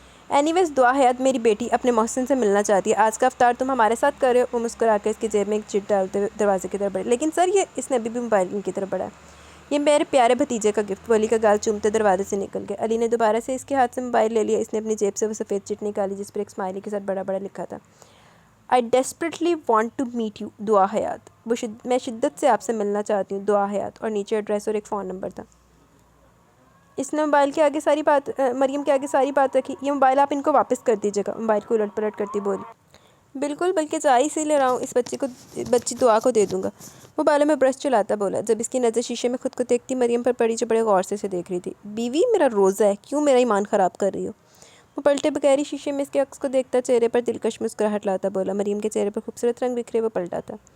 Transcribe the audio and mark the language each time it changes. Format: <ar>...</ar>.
<ur>Any ویز دعا حیات, میری بیٹی اپنے محسن سے ملنا چاہتی ہے. آج کا افطار تم ہمارے ساتھ کر رہے ہو. وہ مسکرا کے اس کی جیب میں ایک چٹ ڈالتے ہوئے دروازے کی طرف بڑھے. لیکن سر یہ, اس نے ابھی بھی موبائل ان کی طرف بڑھایا. یہ میرے پیارے بھتیجے کا گفٹ. وہ علی کا گال چومتے دروازے سے نکل گئے. علی نے دوبارہ سے اس کے ہاتھ سے موبائل لے لیا. اس نے اپنی جیب سے وہ سفید چٹ نکالی جس پر ایک اسمائلی کے ساتھ بڑا بڑا لکھا تھا.</ur> <en>I desperately want to meet you.</en> <ur>دعا حیات. میں شدت سے آپ سے ملنا چاہتی ہوں. دعا حیات. اور نیچے ایڈریس اور ایک فون نمبر تھا. اس نے موبائل کے آگے ساری بات مریم کے آگے ساری بات رکھی. یہ موبائل آپ ان کو واپس کر دیجیے گا. موبائل کو الٹ پلٹ کرتی بولی. بالکل، بلکہ چائے اسی لے رہا ہوں، اس بچی دعا کو دے دوں گا۔ وہ بالوں میں برش چلاتا بولا۔ جب اس کی نظر شیشے میں خود کو دیکھتی مریم پر پڑی جو بڑے غور سے اسے دیکھ رہی تھی۔ بیوی میرا روزہ ہے، کیوں میرا ایمان خراب کر رہی ہو؟ وہ پلٹے بغیر ہی شیشے میں اس کے عکس کو دیکھتا چہرے پر دلکش مسکراہٹ لاتا بولا۔ مریم کے چہرے پر خوبصورت رنگ بکھرے وہ پلٹا تھا۔</ur>